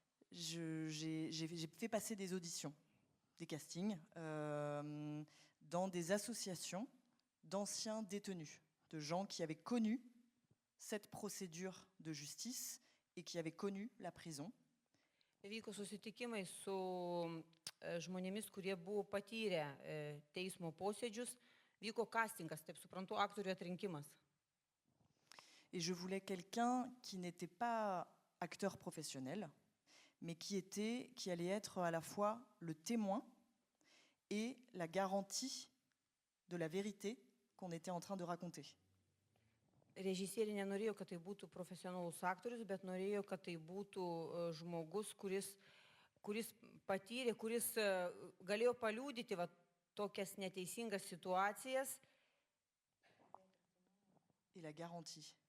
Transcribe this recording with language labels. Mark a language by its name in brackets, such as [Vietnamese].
[French] J'ai fait passer des auditions, des castings, dans des associations d'anciens détenus, de gens qui avaient connu cette procédure de justice et qui avaient connu la prison. [Lithuanian] Vyko susitikimai su žmonėmis, kurie buvo patyrę teismo posėdžius. Vyko castingas, taip suprantu, aktorių atrinkimas. [French] Et je voulais quelqu'un qui n'était pas acteur professionnel, mais qui allait être à la fois le témoin et la garantie de la vérité qu'on était en train de raconter. [Lithuanian] režisieriai nenorėjo, kad tai būtų profesionalus aktorius, bet norėjo, kad tai būtų žmogus, kuris patyrė, kuris galėjo paliūdyti va, tokias neteisingas situacijas. [French] Et la garantie.